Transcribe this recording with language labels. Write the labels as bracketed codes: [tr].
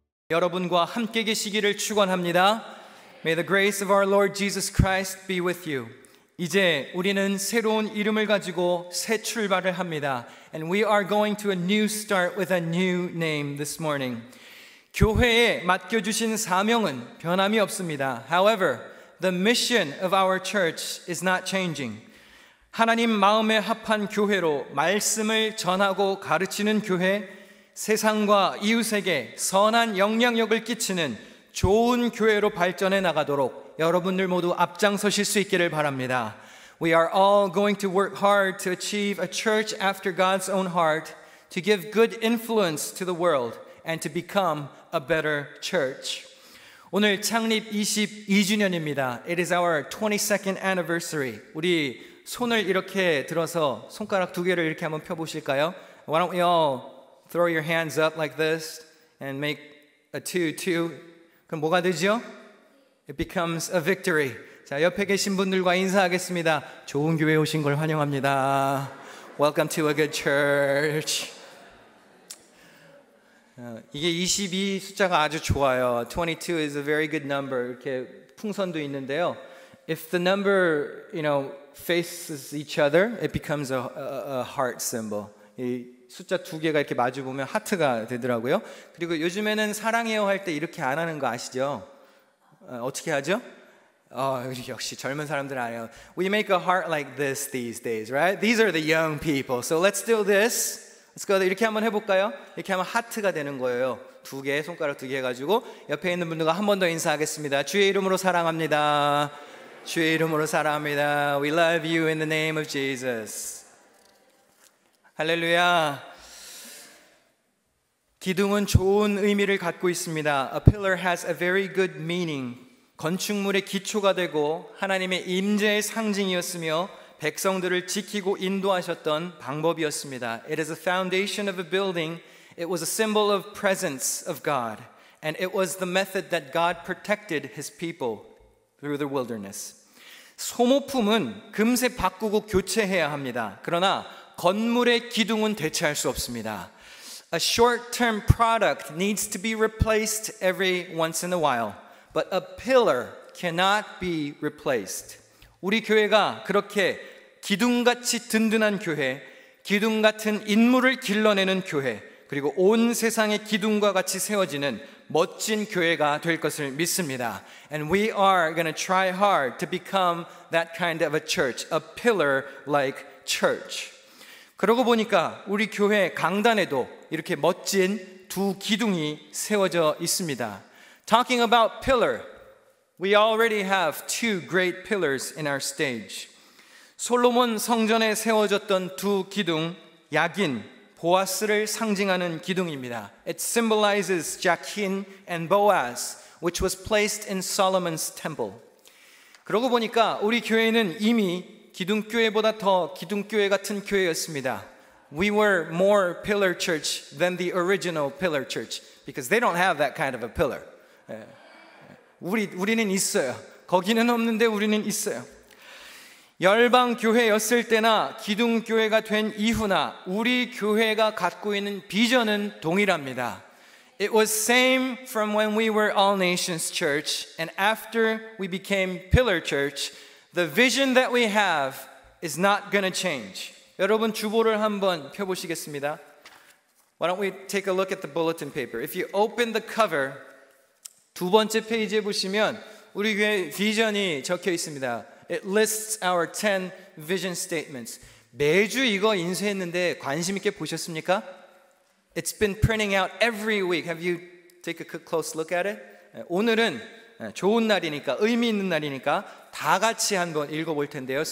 [ko] 여러분과 함께 계시기를 축원합니다. [en] May the grace of our Lord Jesus Christ be with you. [ko] 이제 우리는 새로운 이름을 가지고 새 출발을 합니다. [en] And we are going to a new start with a new name this morning. [ko] 교회에 맡겨주신 사명은 변함이 없습니다. [en] However, the mission of our church is not changing. [ko] 하나님 마음에 합한 교회로 말씀을 전하고 가르치는 교회, 세상과 이웃에게 선한 영향력을 끼치는 좋은 교회로 발전해 나가도록 여러분들 모두 앞장서실 수 있기를 바랍니다. [en] We are all going to work hard to achieve a church after God's own heart, to give good influence to the world, and to become a better church. [ko] 오늘 창립 22주년입니다. [en] It is our 22nd anniversary. [ko] 우리 손을 이렇게 들어서 손가락 두 개를 이렇게 한번 펴보실까요? [en] Why don't we all throw your hands up like this and make a 2. [ko] 그럼 뭐가 되죠? [en] It becomes a victory. [ko] 자, 옆에 계신 분들과 인사하겠습니다. 좋은 교회에 오신 걸 환영합니다. [en] Welcome to a good church. [ko] 이게 22 숫자가 아주 좋아요. [en] 22 is a very good number. [ko] 이렇게 풍선도 있는데요. [en] If the number, faces each other, it becomes a heart symbol. [ko] 이 숫자 두 개가 이렇게 마주 보면 하트가 되더라고요. 그리고 요즘에는 사랑해요 할 때 이렇게 안 하는 거 아시죠? 어떻게 하죠? 역시 젊은 사람들 아니에요. [en] We make a heart like this these days, right? These are the young people. So let's do this. Let's go. [ko] 이렇게 한번 해볼까요? 이렇게 하면 하트가 되는 거예요. 두 개, 손가락 두 개 해가지고 옆에 있는 분들과 한 번 더 인사하겠습니다. 주의 이름으로 사랑합니다. 주의 이름으로 사랑합니다. [en] We love you in the name of Jesus. [ko] 할렐루야. 기둥은 좋은 의미를 갖고 있습니다. [en] A pillar has a very good meaning. [ko] 건축물의 기초가 되고 하나님의 임재의 상징이었으며 백성들을 지키고 인도하셨던 방법이었습니다. [en] It is a foundation of a building. It was a symbol of presence of God. And it was the method that God protected His people through the wilderness. [ko] 소모품은 금세 바꾸고 교체해야 합니다. 그러나 건물의 기둥은 대체할 수 없습니다. [en] A short-term product needs to be replaced every once in a while, but a pillar cannot be replaced. [ko] 우리 교회가 그렇게 기둥같이 든든한 교회, 기둥 같은 인물을 길러내는 교회, 그리고 온 세상의 기둥과 같이 세워지는 멋진 교회가 될 것을 믿습니다. [en] And we are going to try hard to become that kind of a church, a pillar-like church. [ko] 그러고 보니까 우리 교회 강단에도 이렇게 멋진 두 기둥이 세워져 있습니다. [en] Talking about pillar, we already have two great pillars in our stage. [ko] 솔로몬 성전에 세워졌던 두 기둥, 야긴, 보아스를 상징하는 기둥입니다. [en] It symbolizes Jachin and Boaz, which was placed in Solomon's temple. [ko] 그러고 보니까 우리 교회는 이미 기둥교회보다 더 기둥교회 같은 교회였습니다. [en] We were more pillar church than the original pillar church because they don't have that kind of a pillar. [ko] 우리는 있어요. 거기는 없는데 우리는 있어요. 열방교회였을 때나 기둥교회가 된 이후나 우리 교회가 갖고 있는 비전은 동일합니다. [en] It was same from when we were All Nations Church and after we became Pillar Church. The vision that we have is not going to change. [ko] 여러분 주보를 한번 펴보시겠습니다. [en] Why don't we take a look at the bulletin paper? If you open the cover, [ko] 두 번째 페이지에 보시면 우리 교회 비전이 적혀 있습니다. [en] It lists our 10 vision statements. [ko] 매주 이거 인쇄했는데 관심 있게 보셨습니까? [en] It's been printing out every week. Have you take a close look at it? [ko] 오늘은 좋은 날이니까 의미 있는 날이니까 다 같이 한번 읽어볼 텐데요.